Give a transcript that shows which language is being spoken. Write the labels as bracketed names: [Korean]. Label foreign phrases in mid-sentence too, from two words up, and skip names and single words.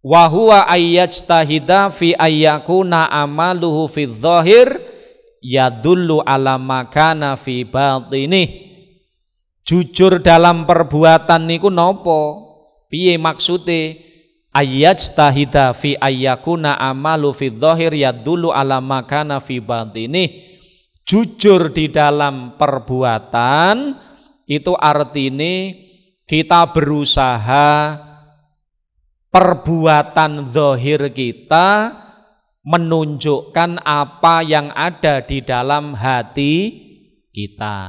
[Arabic] وهو أن يجتهد في أن يكون عمله في ظاهر يدل على ما كان في باطنه. [Indonesian] Jujur dalam perbuatan [Javanese] niku nopo? Piye maksude? [Arabic] أن يجتهد في أن يكون عمله في ظاهر يدل على ما كان في باطنه. [Indonesian] Jujur di dalam perbuatan itu artinya kita berusaha perbuatan zahir kita menunjukkan apa yang ada di dalam hati kita.